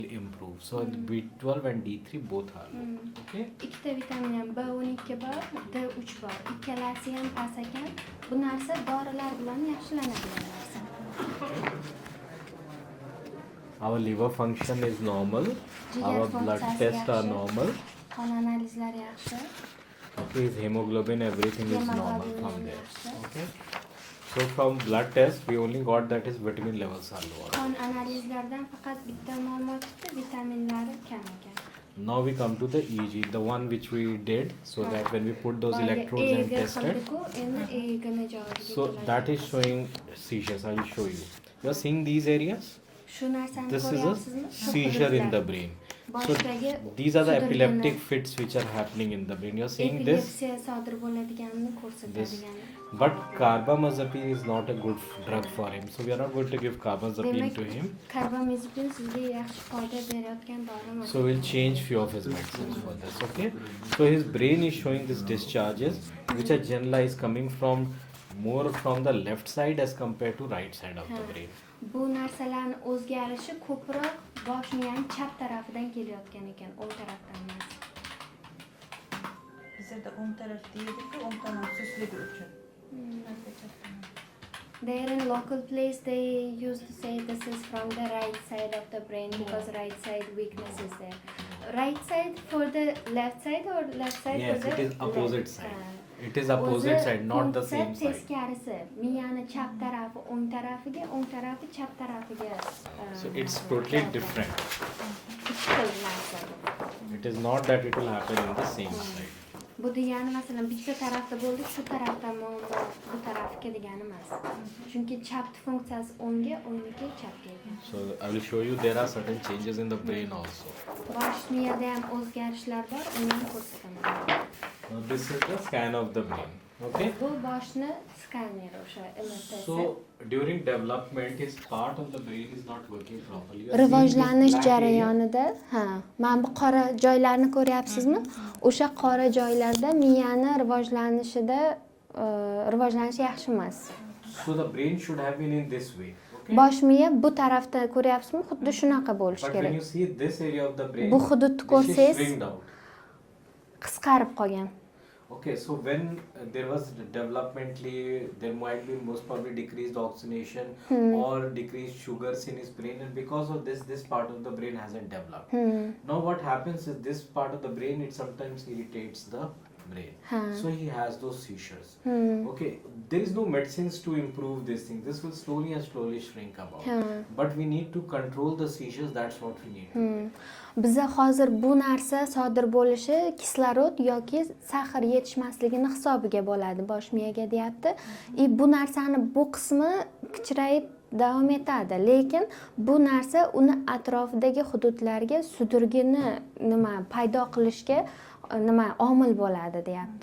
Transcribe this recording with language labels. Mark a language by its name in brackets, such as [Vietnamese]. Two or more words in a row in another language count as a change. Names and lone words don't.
[English] improve. So B12 and D3 both are low. Okay. [Uzbek] Ikkita vitamin ham B12 bor, D3 bor. Ikkalasi ham past ekan. Bu narsa dorilar bilan yaxshilanadigan narsa. [English] Our liver function is normal. Our blood tests are normal. [Uzbek] Qon analizlari yaxshi. [English] Okay, his hemoglobin, everything is normal from there. Okay. So from blood test, we only got that his vitamin levels are lower. [Uzbek] Qon analizlaridan faqat bitta ma'lumot chiqdi, vitaminlari kam ekan. [English] Now we come to the EEG, the one which we did, so that when we put those electrodes and tested. So that is showing seizures. I will show you. You are seeing these areas? This is a seizure in the brain. So these are the epileptic fits which are happening in the brain. You are seeing this. But carbamazepine is not a good drug for him. So we are not going to give carbamazepine to him. So we'll change few of his medicines for this. Okay. So his brain is showing these discharges which are generalized coming from more from the left side as compared to right side of the brain. [Uzbek] Bu narsalarning o'zgarishi ko'proq boshning ham chap tarafidan kelayotgan ekan, o'ng tarafdan emas. Bizda o'ng taraf deydi-ku, o'ng tomon susligi uchun. [English] There in local place they used to say this is from the right side of the brain because right side weakness is there. Right side for the left side or left side yes, for the it is opposite left side. It is opposite side, not the same side. [Uzbek] Teskarisi, miyani chap tarafi o'ng tarafiga, o'ng tarafi chap tarafiga. [English] So it's totally different. It is not that it will happen in the same side. [Uzbek] Bu degani masalan bitta tarafda bo'ldi, shu tarafdan bu tarafga degani emas. Chunki chap funksiyasi o'ngga, o'ngniki chapga ekan. [English] So I will show you there are certain changes in the brain also. [Uzbek] Bosh miyada ham o'zgarishlar bor, uni ham ko'rsataman. [English] Now this is the scan of the brain. Okay. [Uzbek] Bu boshni skaneri o'sha MRT. [English] So during development, his part of the brain is not working properly. [Uzbek] Rivojlanish jarayonida, mana bu qora joylarni ko'ryapsizmi? O'sha qora joylarda miyani rivojlanishi yaxshi emas. [English] So the brain should have been in this way. Okay. [Uzbek] Bosh miya bu tarafda ko'ryapsizmi? Xuddi shunaqa bo'lishi [English] But when [Uzbek] kerak. [English] you see this area of the brain, [Uzbek] Bu hududni ko'rsangiz qisqarib qolgan. [English] Okay, so when there was developmentally, there might be most probably decreased oxygenation or decreased sugars in his brain, and because of this part of the brain hasn't developed. Now what happens is this part of the brain, it sometimes irritates the brain. So he has those seizures. Okay, there is no medicines to improve this thing. This will slowly and slowly shrink about. But we need to control the seizures. That's what we need to do. [Uzbek] Bizda hozir bu narsa sodir bo'lishi kislorod yoki sahr yetishmasligini hisobiga bo'ladi bosh miyaga deyapti. Bu narsani bu qismi kichrayib davom etadi, lekin bu narsa uni atrofidagi hududlarga sudirgini paydo qilishga omil bo'ladi deyapti.